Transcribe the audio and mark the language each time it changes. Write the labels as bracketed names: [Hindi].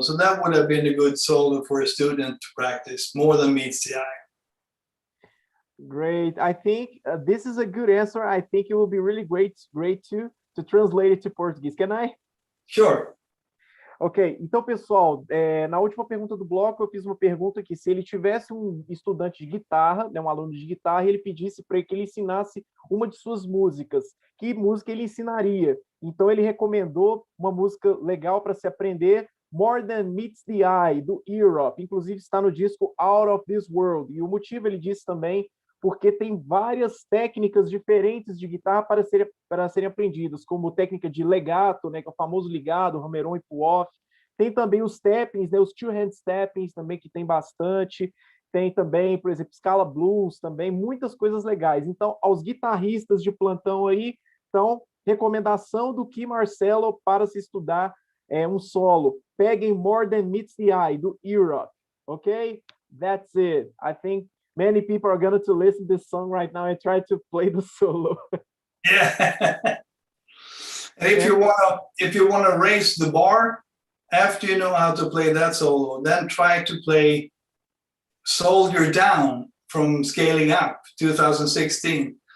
[English] So that would have been a good solo for a student to practice. More Than Meets the Eye. Great. I think this is a good answer. I think it will be really great to translate it to Portuguese. Can I? Sure. [Portuguese] Ok, então, pessoal, na última pergunta do bloco, eu fiz uma pergunta que se ele tivesse um estudante de guitarra, né, um aluno de guitarra, e ele pedisse para que ele ensinasse uma de suas músicas, que música ele ensinaria? Então, ele recomendou uma música legal para se aprender, More Than Meets the Eye, do Europe. Inclusive, está no disco Out of This World. E o motivo, ele disse também, porque tem várias técnicas diferentes de guitarra para serem aprendidas, como técnica de legato, né, que é o famoso ligado, hammer-on e pull-off. Tem também os tappings, né, os two-hand tappings também, que tem bastante. Tem também, por exemplo, scala blues também, muitas coisas legais. Então, aos guitarristas de plantão aí, então, recomendação do Kee Marcello para se estudar um solo. Peguem More Than Meets the Eye, do Europe. [English] Okay? That's it. I think many people are going to listen to this song right now and try to play the solo. Yeah. And if you wanna raise the bar after you know how to play that solo, then try to play Soldier Down from Scaling Up 2016.